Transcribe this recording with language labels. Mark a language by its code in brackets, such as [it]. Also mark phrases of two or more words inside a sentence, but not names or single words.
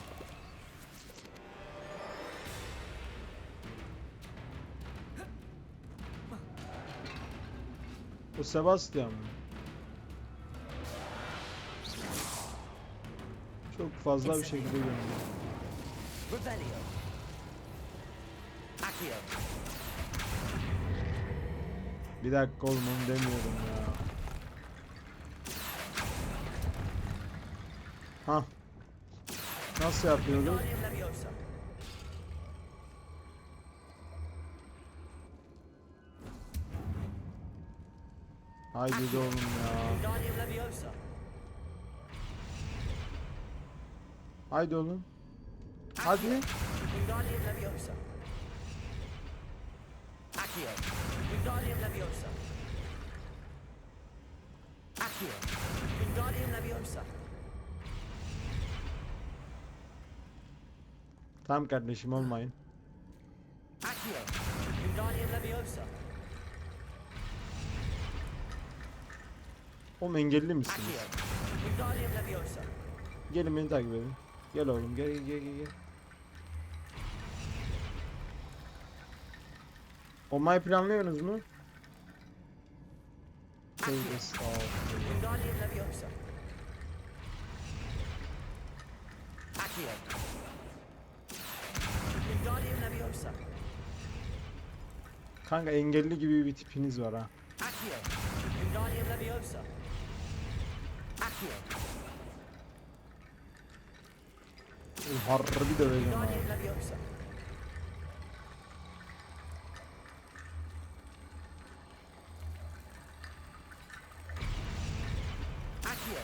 [tr] Bu Sebastian mı? Çok fazla bir şekilde görünüyor. [la] Revelio. Accio. [tr] Bir dakika oğlum, onu demiyorum ya. Hah. Nasıl yapıyorduk? [la] Wingardium Leviosa. [tr] Haydi de oğlum ya. [la] Wingardium Leviosa. [tr] Haydi oğlum. Hadi. [la] Wingardium Leviosa. Accio. Wingardium Leviosa. Accio. Wingardium Leviosa. [tr] Tamam kardeşim, olmayın. [la] Accio. Wingardium Leviosa. [tr] Oğlum engelli misiniz? [la] Accio. Wingardium Leviosa. [tr] Gelin beni takip edin. Gel oğlum, gel gel gel gel. Olmayı planlıyorsunuz mu? Tövbe estağfurullah. [la] Wingardium Leviosa. Accio. Wingardium Leviosa. [tr] Kanka engelli gibi bir tipiniz var ha. [la] Accio. Wingardium Leviosa. Accio. [tr] Harbi döveceğim ha. [la] Wingardium Leviosa. Accio.